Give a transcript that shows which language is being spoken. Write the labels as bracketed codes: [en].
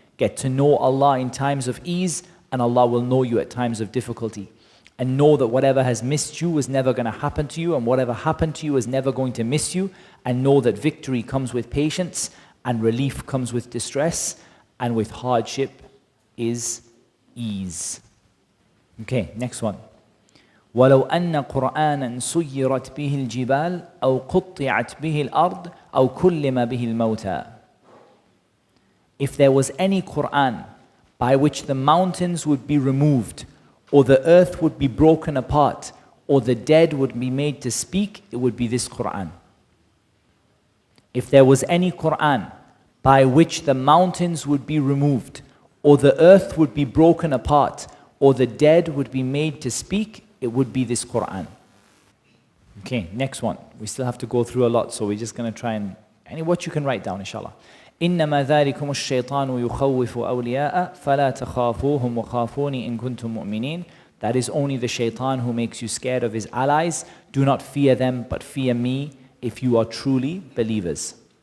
[en] Get to know Allah in times of ease and Allah will know you at times of difficulty. And know that whatever has missed you was never going to happen to you and whatever happened to you is never going to miss you. And know that victory comes with patience and relief comes with distress and with hardship is ease. Okay, next one. [ar] ولو أن قرآنا سيرت به الجبال أو قطعت به الأرض أو كلم به الموتى. [en] If there was any Quran by which the mountains would be removed, or the earth would be broken apart, or the dead would be made to speak, it would be this Quran. If there was any Quran by which the mountains would be removed, or the earth would be broken apart, or the dead would be made to speak, it would be this Quran. Okay, next one. We still have to go through a lot, so we're just going to try and what you can write down, inshallah. [ar] إنما ذلكم الشيطان يخوف أولياء فلا تخافوهم وخافوني إن كنتم مؤمنين. [en] That is only the shaitan who makes you scared of his allies. Do not fear them, but fear me if you are truly believers.